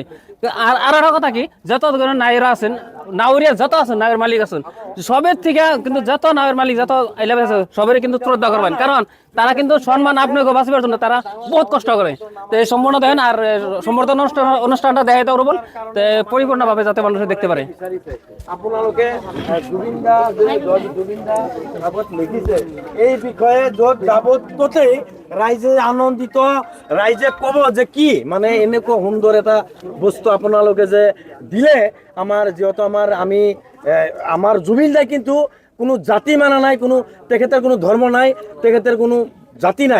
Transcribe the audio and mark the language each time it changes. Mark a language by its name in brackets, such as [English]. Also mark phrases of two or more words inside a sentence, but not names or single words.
[Bangla] আর একটা কথা কি, যত নাইরা আছেন, নাউরিয়া যত আছেন, নাওয়ের মালিক আছেন, সবের থেকে কিন্তু যত নাওয়ের মালিক যত আইলা বাইসা সবেরই কিন্তু শ্রদ্ধা করবেন, কারণ তারা কিন্তু সম্মান আপনাকে বাঁচিবার জন্য তারা বহুত কষ্ট করে। তো এই সম্পূর্ণ দেখেন, আর সম্বর্ধনা অনুষ্ঠানটা দেখাইতে পারবো পরিপূর্ণভাবে যাতে মানুষ দেখতে পারে। [Assamese] আপোনালোকে জুবিনদা লিখিছে এই বিষয়ে য'ত যাবতেই ৰাইজে আনন্দিত, ৰাইজে ক'ব যে কি মানে এনেকুৱা সুন্দৰ এটা বস্তু আপোনালোকে যে দিলে আমাৰ, যিহেতু আমাৰ জুবিন দাই কিন্তু কোনো জাতি মানা নাই, কোনো তেখেতৰ কোনো ধৰ্ম নাই, তেখেতৰ কোনো জাতি নাই।